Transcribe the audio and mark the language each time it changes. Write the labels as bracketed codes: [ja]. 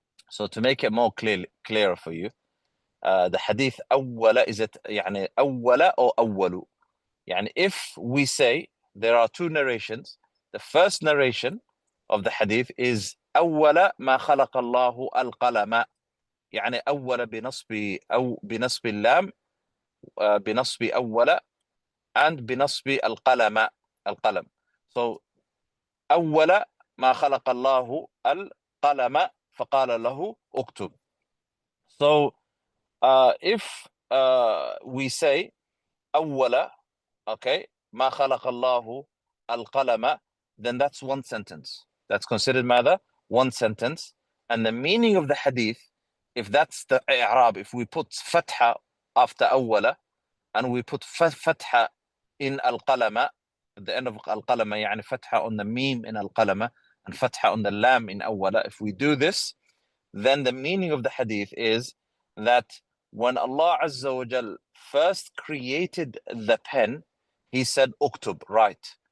[en] So to make it more clearer for you, the hadith أول is it يعني أول or أول. يعني if we say there are two narrations, the first narration of the hadith is [ar] أول ما خلق الله القلم. يعني أول بنصب اللام بنصب أول and بنصب القلم. So أول ما خلق الله القلم فقال له اكتب. [en] So if we say أول, okay, [ar] ما خلق الله القلم, [en] then that's one sentence. That's considered ماذا? One sentence. And the meaning of the hadith, if that's the i'rab, if we put fatha after أول and we put fatha in al-qalama, at the end of al-qalama, يعني fatha on the meme in al-qalama and fatha on the lam in awwala, if we do this, then the meaning of the hadith is that when Allah Azza wa Jal first created the pen, he said uktub, write.